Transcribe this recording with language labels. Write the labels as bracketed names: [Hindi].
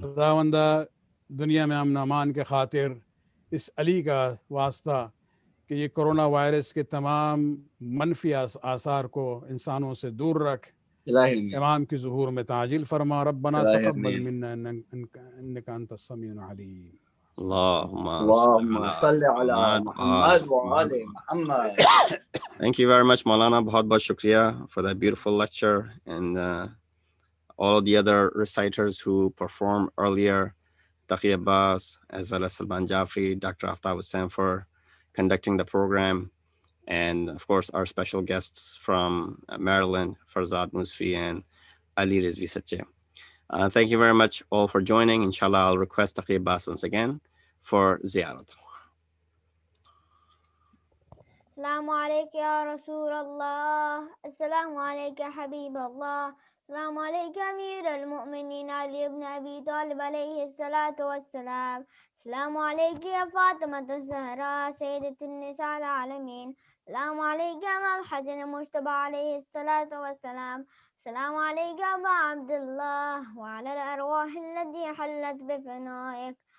[Urdu] خداوندہ دنیا میں امن و امان کے خاطر اس علی کا واسطہ کہ یہ کرونا وائرس کے تمام منفی آثار کو انسانوں سے دور رکھ، امام کی ظہور میں تعجیل فرما۔ [Arabic] ربنا تقبل منا انک انت السمیع العلیم۔ اللہم صلی علی محمد وآل محمد۔ [English] Thank you very much, Maulana. [Urdu] بہت بہت شکریہ [English] for that beautiful lecture and all of the other reciters who performed earlier, Taqi Abbas, as well as Salman Jafri, Dr. Aftab Hussain for conducting the program, and of course our special guests from Maryland, Farzad Musfi and Ali Rizvi Sache. Thank you very much all for joining. Inshallah, I'll request Taqi Abbas once again for ziyarat. [Arabic] السلام عليك يا رسول الله، السلام عليك يا حبيب الله، السلام عليك أمير المؤمنين علي بن أبي طالب عليه الصلاة والسلام، السلام عليك يا فاطمة الزهراء سيدة النساء العالمين، السلام عليك يا إمام الحسن المجتبى عليه الصلاة والسلام، السلام عليك أبا عبد الله وعلى الأرواح التي حلت بفنائك،